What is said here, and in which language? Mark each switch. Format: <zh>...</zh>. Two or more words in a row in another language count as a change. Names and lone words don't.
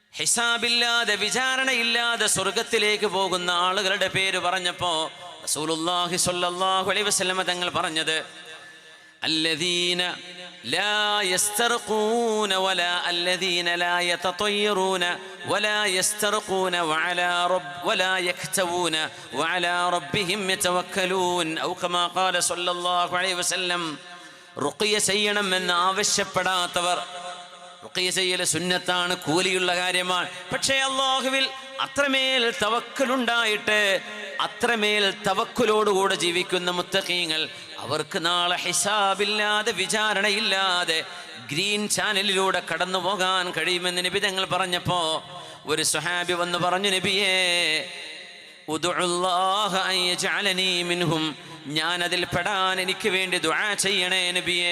<ml>ഹിസാബില്ലാതെ വിചാരണയില്ലാതെ സ്വർഗത്തിലേക്ക് പോകുന്ന ആളുകളുടെ പേര് പറഞ്ഞപ്പോൾ</ml> <ar>رسول الله صلى الله عليه</ar> <ml>വസല്ലം തങ്ങൾ പറഞ്ഞത്</ml> <ar>الذين لا يسترقون ولا الذين لا يتطيرون ولا يسترقون ولا يكتوون وعلى ربهم يتوكلون أو كما قال صلى الله عليه وسلم</ar> <ml>റുഖിയ ചെയ്യണമെന്ന് ആവശ്യപ്പെടാത്തവർ, റുഖിയ ചെയ്യൽ സുന്നത്താണ്, കൂലിയുള്ള കാര്യമാണ്. പക്ഷേ അല്ലാഹുവിൽ അത്രമേൽ തവക്കലുണ്ടായിട്ട് അത്രമേൽ തവക്കുലോടുകൂടെ ജീവിക്കുന്ന മുത്തഖീങ്ങൾ അവർക്ക് നാളെ ഹിസാബില്ലാതെ വിചാരണയില്ലാതെ</ml> <en>green channel</en> <ml>കടന്നു പോകാൻ കഴിയുമെന്ന് നബി തങ്ങൾ പറഞ്ഞപ്പോൾ ഒരു സ്വഹാബി വന്ന് പറഞ്ഞു, നബിയേ</ml> <ar>ادع الله أن يجعلني منهم,</ar> <ml>ഞാൻ അതിൽ പെടാൻ എനിക്ക് വേണ്ടി ദുആ ചെയ്യണേ നബിയേ.</ml>